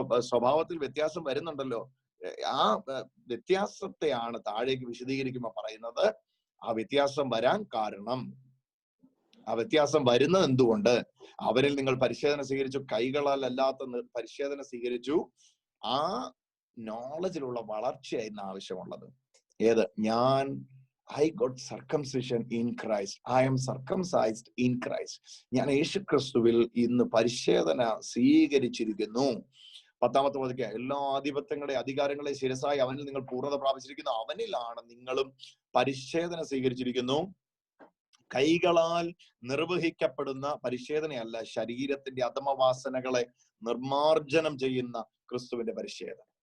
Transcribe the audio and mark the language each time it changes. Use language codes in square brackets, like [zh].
[ml] സ്വഭാവത്തിൽ വ്യത്യാസം വരുന്നുണ്ടല്ലോ. ആ വ്യത്യാസത്തെയാണ് താഴേക്ക് വിശദീകരിക്കുമ്പോൾ പറയുന്നത്. ആ വ്യത്യാസം വരാൻ കാരണം, ആ വ്യത്യാസം വരുന്നത് എന്തുകൊണ്ട്? അവരിൽ നിങ്ങൾ പരിശോധന സ്വീകരിച്ചു, കൈകളാൽ അല്ലാത്ത പരിശോധന സ്വീകരിച്ചു. ആ നോളജിലുള്ള വളർച്ചയായിരുന്നു ആവശ്യമുള്ളത്. ഏത്? [en] I got circumcision in Christ. I am circumcised in Christ. [ml] ഞാൻ യേശുക്രിസ്തുവിൽ ഇന്ന് പരിശോധന സ്വീകരിച്ചിരിക്കുന്നു. 10-ാമത്തെ വാക്യം, എല്ലാ ആധിപത്യങ്ങളെ അധികാരങ്ങളെ ശിരസായി അവനിൽ നിങ്ങൾ പൂർണ്ണത പ്രാപിച്ചിരിക്കുന്നു. അവനിലാണ് നിങ്ങളും പരിശോധന സ്വീകരിച്ചിരിക്കുന്നു. കൈകളാൽ നിർവഹിക്കപ്പെടുന്ന പരിശോധനയല്ല, ശരീരത്തിന്റെ അധമവാസനകളെ നിർമാർജനം ചെയ്യുന്ന ക്രിസ്തുവിന്റെ പരിശോധന.